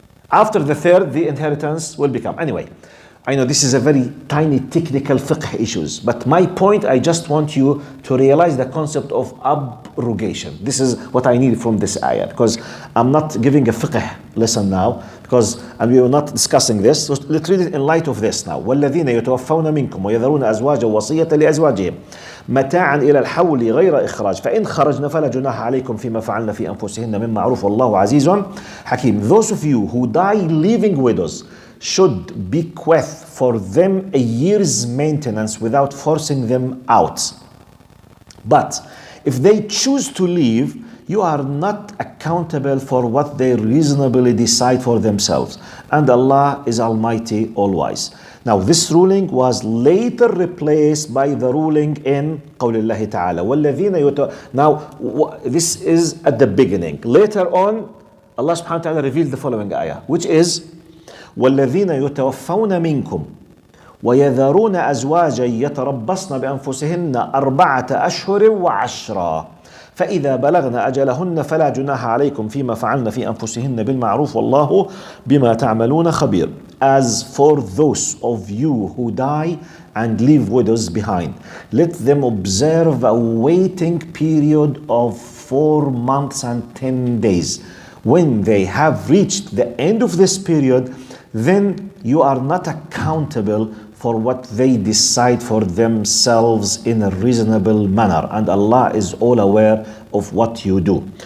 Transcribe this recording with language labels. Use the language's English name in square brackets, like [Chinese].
[English] After the third, the inheritance will become. Anyway, I know this is a very tiny technical fiqh issues, but my point, I just want you to realize the concept of abrogation. This is what I need from this ayah, because I'm not giving a fiqh lesson now, and we are not discussing this. So let's read it in light of this now. [Arabic] وَالَّذِينَ يَتَوَفَّوْنَ مِنْكُمْ وَيَذَرُونَ أَزْوَاجًا وَصِيَّةً لِأَزْوَاجِهِمْ متاعا إلى الحول غير إخراج فإن خرجنا فلا جناح عليكم فيما فعلنا في أنفسهن من معروف والله عزيز حكيم. [English] Those of you who die leaving widows should bequeath for them a year's maintenance without forcing them out. But if they choose to leave, you are not accountable for what they reasonably decide for themselves. And Allah is Almighty, All-Wise. Now this ruling was later replaced by the ruling in [Arabic] قول الله تعالى وَالَّذِينَ [English] Now this is at the beginning. Later on, Allah subhanahu wa ta'ala revealed the following ayah, which is [Arabic] وَالَّذِينَ يُتَوَفَّوْنَ مِنْكُمْ وَيَذَرُونَ أَزْوَاجًا يَتَرَبَّصْنَ بِأَنفُسِهِنَّ 4 أشهر وعشرا فإذا بلغن أجلهن فلا جناح عليكم فيما فعلن في أنفسهن بالمعروف والله بما تعملون خبير. [English] As for those of you who die and leave widows behind, let them observe a waiting period of 4 months and 10 days. When they have reached the end of this period, then you are not accountable for what they decide for themselves in a reasonable manner, and Allah is all aware of what you do.